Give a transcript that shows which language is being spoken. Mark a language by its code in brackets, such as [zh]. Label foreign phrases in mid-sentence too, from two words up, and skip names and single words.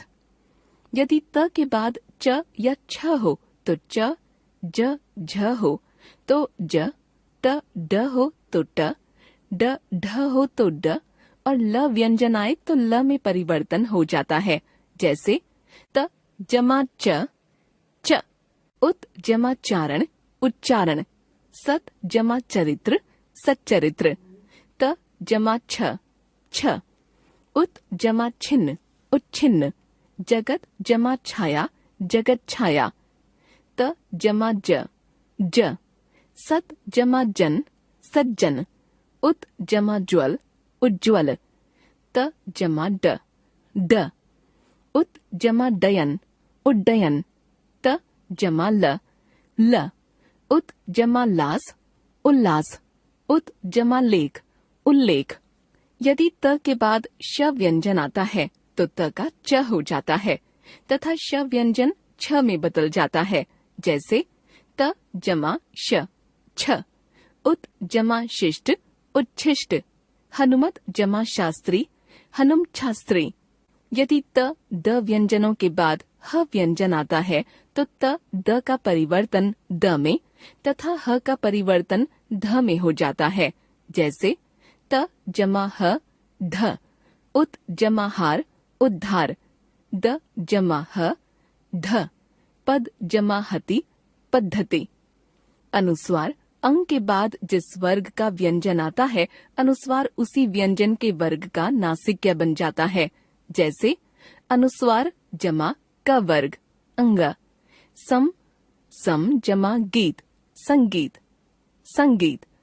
[hi] यदि त के बाद च या छ हो तो च, ज, झ हो तो ज, ट, ड हो तो ट, ड, ढ हो तो ड और ल व्यंजन आए तो ल में परिवर्तन हो जाता है। जैसे त जमा च, च। उत जमा चारण, उच्चारण। सत जमा चरित्र, सच्चरित्र। त जमा छ, छ। उत जमा छिन्न, उच्छिन्न। जगत जमा छाया, जगत छाया। त जमा ज, ज। सत जमा जन, सज्जन। उत जमा ज्वल, उज्ज्वल। त जमा ड, ड। उत जमा डयन, उड्डयन। त जमा ल, ल। उत जमा लास, उल्लास। उत जमा लेख, उल्लेख। यदि त के बाद श व्यंजन आता है तो त का च हो जाता है तथा श व्यंजन छ में बदल जाता है। जैसे त जमा श, छ। उत जमा शिष्ट, उच्छिष्ट। हनुमत जमा शास्त्री, हनुम छास्त्री। यदि त द व्यंजनों के बाद ह व्यंजन आता है तो त द का परिवर्तन द में तथा ह का परिवर्तन ध में हो जाता है। जैसे त जमा ह, ध। उत जमा हार, उद्धार। द जमा ह, ध। पद जमा हति, पद्धति। अनुस्वार अंग के बाद जिस वर्ग का व्यंजन आता है अनुस्वार उसी व्यंजन के वर्ग का नासिक्य बन जाता है। जैसे अनुस्वार जमा क वर्ग, अंग। सम, सम जमा गीत, संगीत, संगीत।